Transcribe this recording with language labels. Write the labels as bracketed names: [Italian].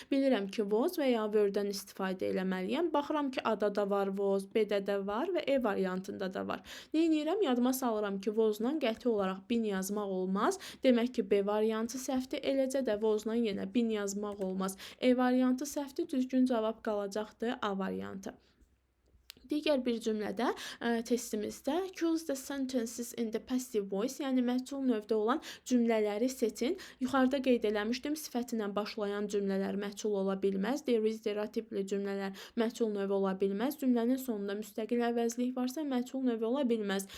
[Azerbaijani] Bilirəm ki, was və ya were-dən istifadə eləməliyəm. Baxıram ki, A-da da var was, B-də də var və E variantında da var. Nə edirəm? Yadıma salıram ki, was-la qəti olaraq bin yazmaq olmaz. Demək ki, B variantı səhvdir. Eləcə də was-la yenə bin yazmaq olmaz. E variantı səhvdir. Düzgün cavab qalacaqdır A variantı. Digər bir cümlədə testimizdə [English] choose the sentences in the passive voice, [Azerbaijani] yəni məhsul növdə olan cümlələri seçin. Yuxarıda qeyd eləmişdim, sifət ilə başlayan cümlələr məhsul ola bilməz. There is, there are tipli cümlələr məhsul növü ola bilməz. Cümlənin sonunda müstəqil əvəzlik varsa məhsul növü ola bilməz.